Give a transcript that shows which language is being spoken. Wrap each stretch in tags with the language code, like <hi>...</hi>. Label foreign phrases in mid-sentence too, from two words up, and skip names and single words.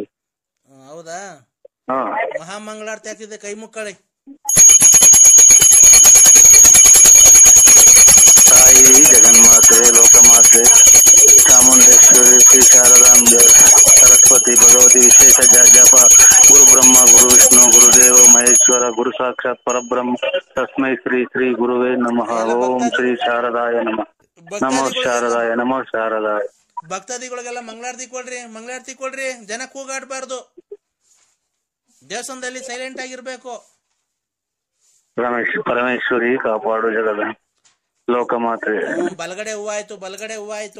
<kn>ಹೌದಾ? ಮಹಾಮಂಗಳಾರತಿ ಆಗ್ತಿದೆ, ಕೈ ಮುಕ್ಕಳಿ. ತಾಯಿ ಜಗನ್ಮಾತೆ, ಲೋಕಮಾತೆ, ಚಾಮುಂಡೇಶ್ವರಿ, ಶ್ರೀ ಶಾರದಾಂಬೆ, ಸರಸ್ವತಿ, ಭಗವತಿ, ವಿಶೇಷ ಜಪ.</kn> <sa>ಗುರು ಬ್ರಹ್ಮ, ಗುರು ವಿಷ್ಣು, ಗುರುದೇವ ಮಹೇಶ್ವರ, ಗುರು ಸಾಕ್ಷಾತ್ ಪರಬ್ರಹ್ಮ, ತಸ್ಮೈ ಶ್ರೀ ಶ್ರೀ ಗುರುವೇ ನಮಃ. ಓಂ ಶ್ರೀ ಶಾರದಾಯ ನಮಃ. ನಮೋ ಶಾರದಾಯ, ನಮೋ ಶಾರದಾಯ.</sa> <kn>ಭಕ್ತಾದಿಗಳಿಗೆಲ್ಲ ಮಂಗಳಾರತಿ ಕೊಡ್ರಿ, ಮಂಗಳಾರತಿ ಕೊಡ್ರಿ. ಜನ ಕೂಗಾಡ್ಬಾರ್ದು, ದೇವಸ್ಥಾನದಲ್ಲಿ ಸೈಲೆಂಟ್ ಆಗಿರ್ಬೇಕು. ಪರಮೇಶ್ವರಿ ಕಾಪಾಡು ಜಗದ ಲೋಕಮಾತೆ. ಬಲಗಡೆ ಹೂವ ಆಯ್ತು, ಬಲಗಡೆ ಹೂವ ಆಯ್ತು.</kn>